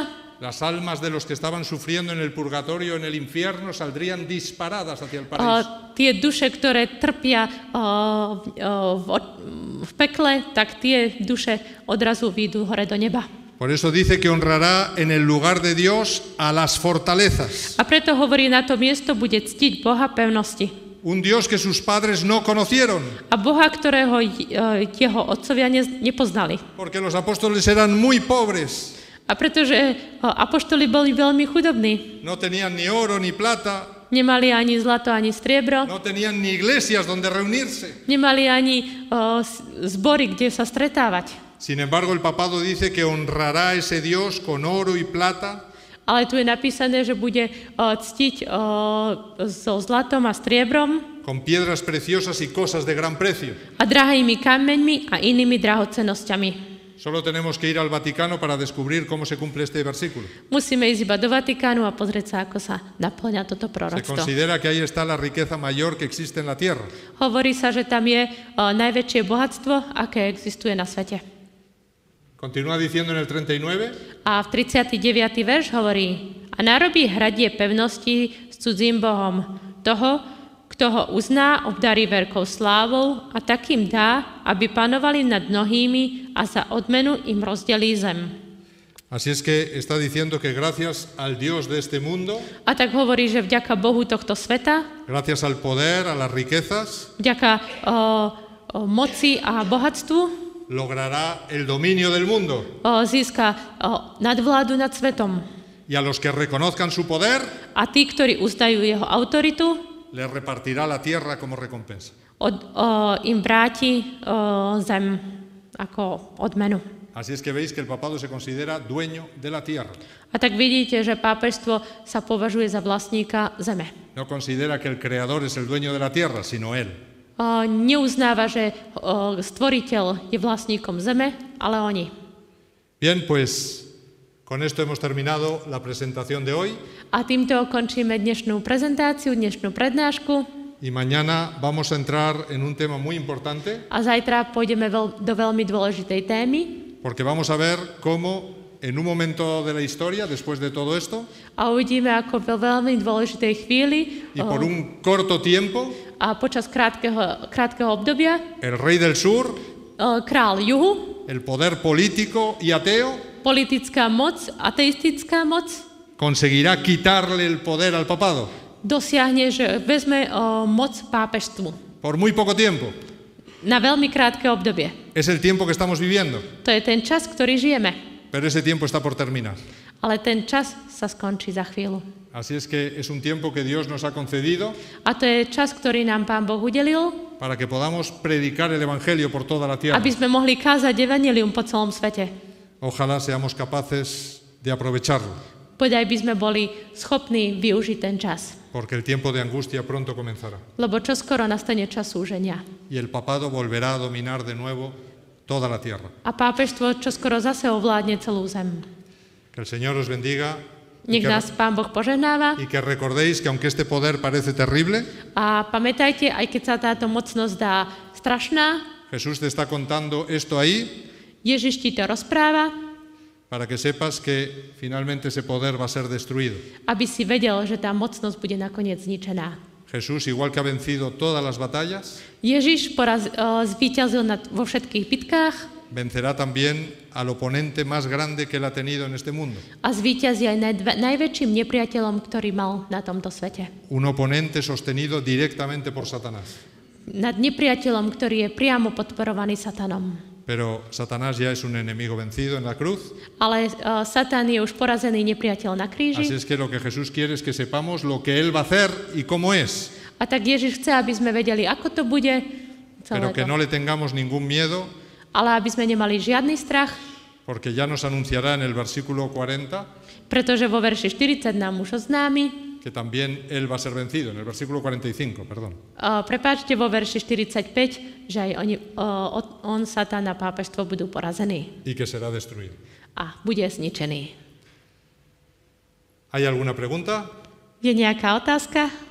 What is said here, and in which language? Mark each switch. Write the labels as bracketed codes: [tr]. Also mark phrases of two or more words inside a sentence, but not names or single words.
[es] las almas de los que estaban sufriendo en el purgatorio, en el infierno, saldrían disparadas hacia el paraíso. [sk] tie duše, ktoré trpia v pekle, tak tie duše odrazu výjdu hore do neba. [es] Por eso dice que honrará en el lugar de Dios a las fortalezas. [sk] A preto hovorí, na to miesto bude ctiť Boha pevnosti. [es] Un Dios que sus padres no conocieron, [sk] A Boha, ktorého jeho otcovia nepoznali. [es] porque los apóstoles eran muy pobres, [sk] A pretože apoštoli boli veľmi chudobní. [es] no tenían ni oro ni plata, [sk] Nemali ani zlato, ani striebro. [es] no tenían ni iglesias donde reunirse. [sk] Nemali ani zbory, kde sa stretávať. [es] Sin embargo, el papado dice que honrará a ese Dios con oro y plata, [sk] Ale tu je napísané, že bude ctiť so zlatom a striebrom [es] con piedras preciosas y cosas de gran precio. [sk] a drahými kameňmi a inými drahocennosťami. [es] Solo tenemos que ir al Vaticano para descubrir cómo se cumple este versículo. [sk] Musíme ísť iba do Vatikánu a pozrieť sa, ako sa naplňa toto [es] Se [sk] proroctvo. [es] considera que ahí está la riqueza mayor que existe en la tierra. [sk] Hovorí sa, že tam je najväčšie bohatstvo, aké existuje na svete. [es] Continúa diciendo en el 39, [sk] A v 39. verš hovorí: A narobí hradie pevnosti s cudzím bohom. Toho, kto ho uzná, obdarí veľkou slávou a takým dá, aby panovali nad mnohými a za odmenu im rozdelí zem. [es] así es que está diciendo que gracias al Dios de este mundo, [sk] A tak hovorí, že vďaka Bohu tohto sveta, [es] gracias al poder, a las riquezas, [sk] vďaka moci a bohatstvu, [es] logrará el dominio del mundo. [sk] získa nadvládu nad svetom. [es] Y a los que reconozcan su poder, [sk] A tí, ktorí uznajú jeho autoritu, [es] les repartirá la tierra como recompensa. [sk] im vráti zem ako odmenu. [es] Así es que veis que el papado se considera dueño de la tierra. [sk] A tak vidíte, že pápežstvo sa považuje za vlastníka zeme. [es] No considera que el creador es el dueño de la tierra, sino él. [sk] Neuznáva, že stvoriteľ je vlastníkom zeme, ale oni. [es] Bien, pues con esto hemos terminado la presentación de hoy [sk] A týmto končíme dnešnú prezentáciu, dnešnú prednášku [es] y mañana vamos a entrar en un tema muy importante [sk] a zajtra pôjdeme do veľmi dôležitej témy [es] porque vamos a ver cómo en un momento de la historia, después de todo esto, [sk] a uvidíme, ako vo veľmi dôležitej chvíli [es] y por un corto tiempo, [sk] a počas krátkeho obdobia [es] el rey del sur, [sk] král juhu, [es] el poder político y ateo, [sk] politická moc, ateistická moc [es] conseguirá quitarle el poder al papado. [sk] dosiahne, že vezme moc pápežstvu [es] por muy poco tiempo. [sk] na veľmi krátke obdobie. [es] Es el tiempo que estamos viviendo, [sk] To je ten čas, ktorý žijeme. [es] pero ese tiempo está por terminar. [sk] Ale ten čas sa skončí za chvíľu. [es] Así es que es un tiempo que Dios nos ha concedido [sk] A to je čas, ktorý nám Pán Boh udelil, [es] para que podamos predicar el Evangelio por toda la tierra. [sk] aby sme mohli kázať evanjelium po celom svete. [es] Ojalá seamos capaces de aprovecharlo, [sk] Podaj by sme boli schopní využiť ten čas. [es] porque el tiempo de angustia pronto comenzará. [sk] Lebo čoskoro nastane čas súženia. [es] Y el papado volverá a dominar de nuevo toda la tierra. [sk] A pápežstvo čoskoro zase ovládne celú zem. [es] Que el Señor os bendiga [sk] Nech nás Pán Boh požehnáva [es] y que recordéis que aunque este poder parece terrible, [sk] a pamätajte, aj keď sa táto mocnosť dá strašná, [es] Jesús te está contando esto ahí [sk] Ježiš ti to rozpráva, [es] para que sepas que finalmente ese poder va a ser destruido. [sk] aby si vedel, že tá mocnosť bude nakoniec zničená. [es] Jesús, igual que ha vencido todas las batallas, [sk] Ježiš zvíťazil vo všetkých bitkách [es] vencerá también al oponente más grande que él ha tenido en este mundo. [sk] a zvíťazí aj najväčším nepriateľom, ktorý mal na tomto svete. [es] Un oponente sostenido directamente por Satanás. [sk] Nad nepriateľom, ktorý je priamo podporovaný Satanom. [es] Pero Satanás ya es un enemigo vencido en la cruz. [sk] Ale Satan je už porazený nepriateľ na [es] Así [sk] kríži. [es] es que lo que Jesús quiere es que sepamos lo que él va a hacer y cómo es, [sk] A tak Ježiš chce, aby sme vedeli, ako to bude celé [es] pero que [sk] to. [es] no le tengamos ningún miedo, [sk] Ale aby sme nemali žiadny strach, [es] porque ya nos anunciará en el versículo 40 [sk] pretože vo verši 40 nám už oznámi, [es] que también él va a ser vencido, en el versículo 45, perdón. [sk] prepáčte, vo verši 45, že aj on, Satan a pápežstvo budú porazení [es] Y que será destruido. [sk] a bude zničený. [es] ¿Hay alguna pregunta? [sk] Je nejaká otázka?